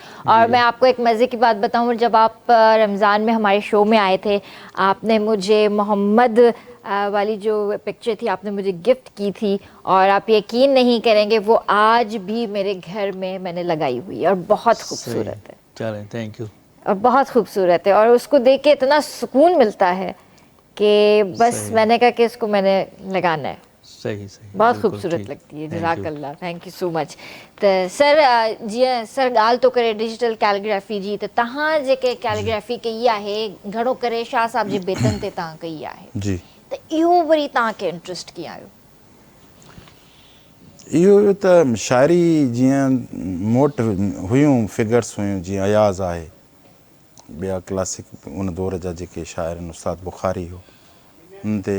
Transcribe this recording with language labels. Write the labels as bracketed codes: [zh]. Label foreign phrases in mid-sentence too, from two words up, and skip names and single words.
[ur] اور میں آپ کو ایک مزے کی بات بتاؤں, جب آپ رمضان میں ہمارے شو میں آئے تھے آپ نے مجھے محمد والی جو پکچر تھی آپ نے مجھے گفٹ کی تھی, اور آپ یقین نہیں کریں گے وہ آج بھی میرے گھر میں نے لگائی ہوئی ہے اور بہت خوبصورت ہے. چلیں [en] thank you. [ur] اور بہت خوبصورت ہے, اور اس کو دیکھ کے اتنا سکون ملتا ہے کہ بس میں نے کہا کہ اس کو میں نے لگانا ہے. صحیح بہت خوبصورت لگتی ہے. [ar] جزاک اللہ, [en] thank you so much. [sd] تو سر جی سر ॻाल्हि थो करे [en] digital calligraphy [sd] जी, त तव्हां जेके कैलीग्राफी कई आहे घणो करे शाह साहब जे बेतनि ते तव्हां कई आहे जी, त इहो वरी तव्हांखे इंट्रस्ट कीअं आयो? इहो त शाइरी जीअं मूं वटि हुयूं फिगर्स हुयूं, जीअं अयाज़ आहे, ॿिया क्लासिक उन दौर जा जेके शाइर आहिनि, उस्ताद बुखारी हो उन ते.